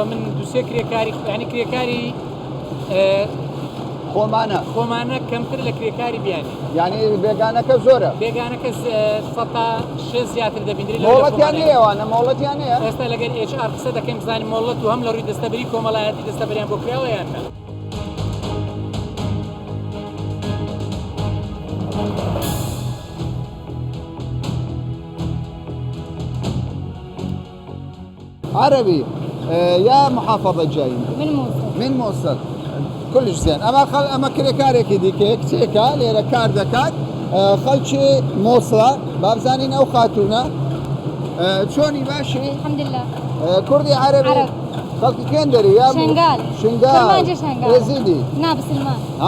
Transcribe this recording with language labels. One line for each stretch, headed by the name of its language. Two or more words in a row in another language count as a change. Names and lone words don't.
Central Kurdish: من دووسێ کرێکاری یعنی کرێکاری خۆمانە کەمتر لە کرێکاری بیانی، یعنی بێگانەکە زۆرە. بێگانەکە 6 زیاتر دەبینری. مۆڵەتیان هەیەوانە، مۆڵەتیان هەیە. ئێستا لەگەر HR قسە دەکەین بزانین مۆڵەت و هەم لە ڕووی دەستەبەری کۆمەڵایەتی دەستەبەریان بۆ کراوە یان نە.
Arabic: عربي يا محافظة جاي؟ من موصل. من موصل. كلش زين.
Central Kurdish: أما كريكارێکی دیکە کچێکە لێرە کار دەکات، خەڵکی مووسڵە، بابزانین ئەو خاتوونە چۆنی باشی؟
Arabic: الحمد لله.
Central Kurdish: کوردی عربی؟ خەڵکی کێن دەری؟ یا شنغال. شنغال. شنغال.
Arabic: يزيدي.
Central Kurdish: نا مسلمان. ها؟